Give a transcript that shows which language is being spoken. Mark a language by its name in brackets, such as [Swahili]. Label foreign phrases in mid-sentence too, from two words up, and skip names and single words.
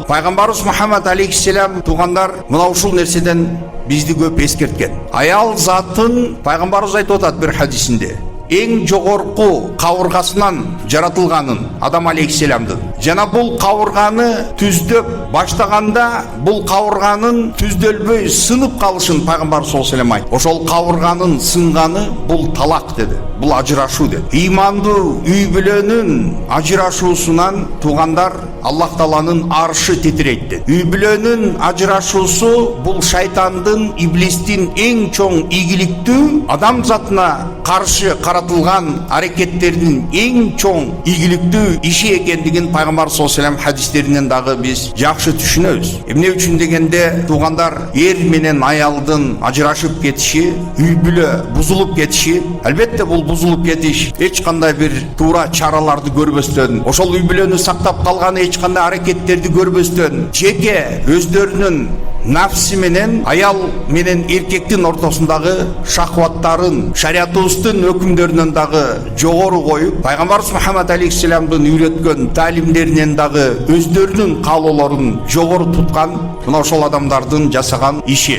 [Kyrgyz] Пайгамбарыбыз Мухаммад алейхиссалам тугандар мына ушул нерседен бизди көп эскерткен. Аял затын пайгамбарыбыз айтып атат бир хадисинде, эң жогорку кабыргасынан жаратылганын Адам алейхиссаламдын. Жана бул кабырганы түздөп баштаганда бул кабырганын түздөлбөй сынып калышын пайгамбар [Arabic] صلى الله عليه وسلم [Kyrgyz] айтты. Ошол кабырганын сынганы бул талак деди. Бул ажырашуу деди. Ыймандуу үй бүлөнүн ажырашуусунан тугандар Аллах Тааланын аршы титирейт деди. Үй бүлөнүн ажырашуусу бул шайтандын, иблистин эң чоң ийгиликтүү адам затына каршы каратылган аракеттердин эң чоң ийгиликтүү иши экендигин пайгамбар [Arabic] صلى الله عليه وسلم [Kyrgyz] хадистеринен дагы биз жакшы түшүнөбүз. Эмне үчүн дегенде тугандар эр менен аялдын ажырашып кетиши, үй бүлө бузулуп кетиши, албетте бул бузулуп кетиш эч кандай бир туура чараларды көрбөстөн, ошол үй бүлөнү сактап калганы эч кандай аракеттерди көрбөстөн, жеке өздөрүнүн нафси менен аял менен эркектин ортосундагы шахваттарын шариятыбыздын өкүмдөрүнөн дагы жогору коюп, пайгамбарыбыз Мухаммад алейхиссаламдын үйрөткөн таалимдеринен дагы өздөрүнүн каалоолорун жогору туткан мына ошол адамдардын жасаган иши.